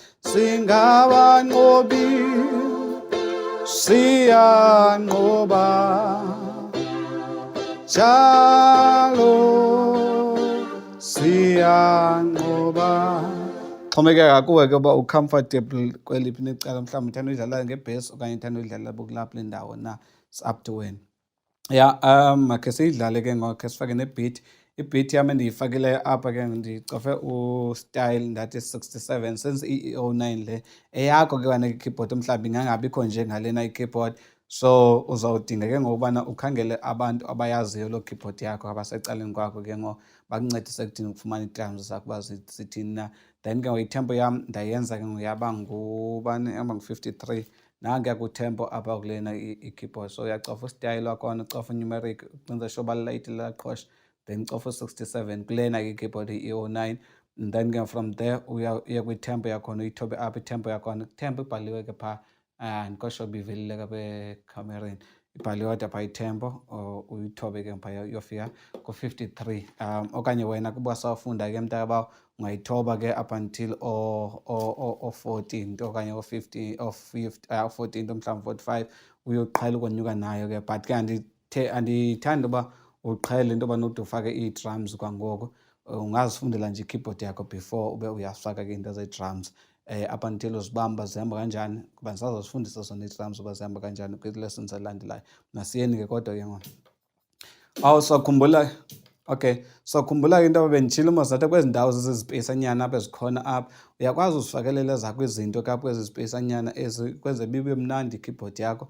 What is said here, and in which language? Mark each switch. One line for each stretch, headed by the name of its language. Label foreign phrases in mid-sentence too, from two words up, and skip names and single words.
Xhosa: Singabanqobi. Siyanqoba. Njalo siyanqoba. Xhomekeka kuwe ke uba ucomfortable kweliphi necala. Mhlawumbi uthanda uyidlala ngebhesi okanye uthanda uyidlala kulapho le ndawo na.
English: It's up to
Xhosa: wena. Yeah, makhe siyidlale ke ngoku, khe sifake ne-beat Ibeat yami endiyifakileyo apha ke ndicofe
English: style that is 67 since
Xhosa: i-09 le. Eyakho ke wana i-keyboard mhlawumbi ingangabikho nje ngalena i-keyboard, so uzawudinga ke ngokubana ukhangele abantu abayaziyo loo keyboard yakho abasecaleni kwakho ke bakuncedise ekuthini ukufumana ii-drums zakho uba zithini na. Then ke itempo yam ndayenza ke yaba ngu-53 nankuya kwitempo apha kulena i-keyboard. So uyacofa ustyle wakhona, ucofa numeric, ucinze sure uba lilayiti liyaqhosha, then ucofa 67 kulena i-keyboard i-09.
English: And then
Xhosa: ke
English: from there
Xhosa: uye kwitempo yakhona uyithobe apha itempo yakhona. Itempo ibhaliwe ke phaa, andikosho uba ivelile ke apha ekhamereni, ibhaliwe kodwa phaa itempo, uyithobe ke phaa uyofika ku-53. Okanye wena kuba sawufunda ke mntakabawo ungayithoba ke
English: up until
Xhosa: o-14 okanye o-15 o-14 mhlawumbi 45 uyoqhela ukonyuka nayo ke. But ke andithandi uba uqhele into yoba nokude ufake ii-drums kwangoko. Ungazifundela nje i-keyboard yakho before ube uyafaka ke into zee-drums
English: up until
Xhosa: uzibamba zihamba kanjani, kuba ndisazozifundisa zona ii-drums uba zihamba kanjani kwii-lessons elandelayo. Masiyeni ke kodwa ke ngoku. Sawukhumbula, okay, sawukhumbula into yoba benditshilo mos that kwezi ndawo zizizipeyisanyana apha ezikhona apha uyakwazi uzifakelela zakho izinto ke apha kwezi zipeyisanyana ezi kwenze bibe mnandi i-keyboard yakho.